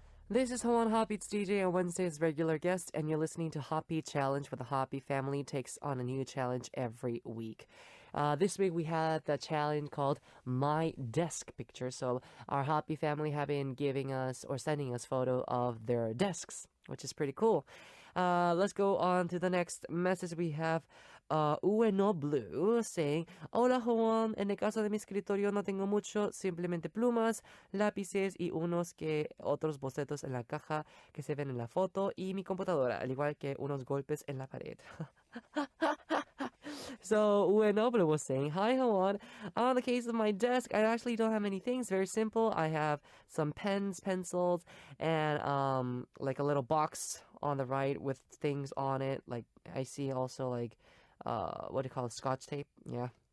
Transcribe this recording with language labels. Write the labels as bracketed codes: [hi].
[en] This is Hoan HOTBEAT's DJ on Wednesday's regular guest, and you're listening to HOTBEAT Challenge, where the HOTBEAT family takes on a new challenge every week. This week we had the challenge called My Desk Picture. So our HOTBEAT family have been giving us or sending us photo of their desks, which is pretty cool. Let's go on to the next message. We have Uenoblu saying, [es] Hola Juan, en el caso de mi escritorio no tengo mucho, simplemente plumas, lápices y unos que otros bocetos en la caja que se ven en la foto y mi computadora, al igual que unos golpes en la pared. [en] So Uenoblu was saying, Hi Juan, on the case of my desk, I actually don't have many things, very simple. I have some pens, pencils, and like a little box on the right with things on it. Like I see also like what do you call it, scotch tape? Yeah.